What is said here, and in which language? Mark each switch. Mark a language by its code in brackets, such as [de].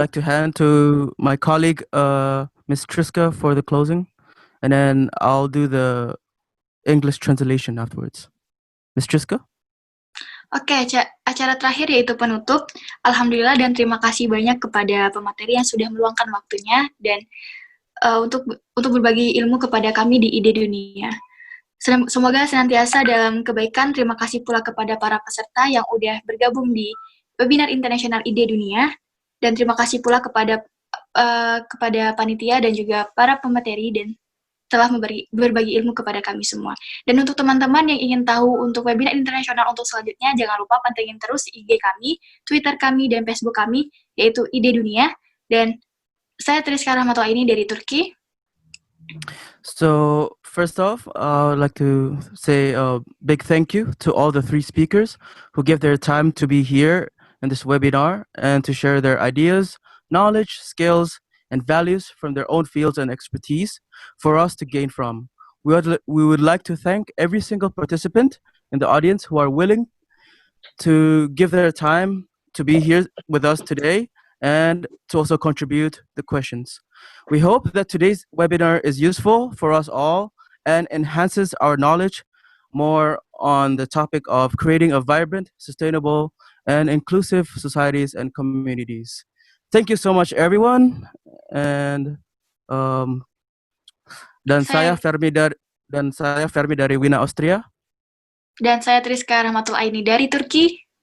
[en] like to hand to my colleague, Ms. Triska, for the closing, and then I'll do the English translation afterwards. Ms. Triska? [id] Oke, acara terakhir yaitu penutup. Alhamdulillah dan terima kasih banyak kepada pemateri yang sudah meluangkan waktunya dan untuk berbagi ilmu kepada kami di IDE Dunia. Semoga senantiasa dalam kebaikan. Terima kasih pula kepada para peserta yang udah bergabung di webinar internasional IDE Dunia, dan terima kasih pula kepada panitia dan juga para pemateri dan telah berbagi ilmu kepada kami semua. Dan untuk teman-teman yang ingin tahu untuk webinar internasional untuk selanjutnya, jangan lupa pantengin terus IG kami, Twitter kami, dan Facebook kami, yaitu IDE Dunia. Dan saya Triska Rahmatullahi dari Turki. [en] So first off, I would like to say a big thank you to all the 3 speakers who give their time to be here in this webinar and to share their ideas, knowledge, skills, and values from their own fields and expertise for us to gain from. We would like to thank every single participant in the audience who are willing to give their time to be here with us today and to also contribute the questions. We hope that today's webinar is useful for us all and enhances our knowledge more on the topic of creating a vibrant, sustainable, and inclusive societies and communities. Thank you so much, everyone. And [id] saya Fermi dari Wina, Austria. Dan saya Triska Rahmatullahi dari Turki.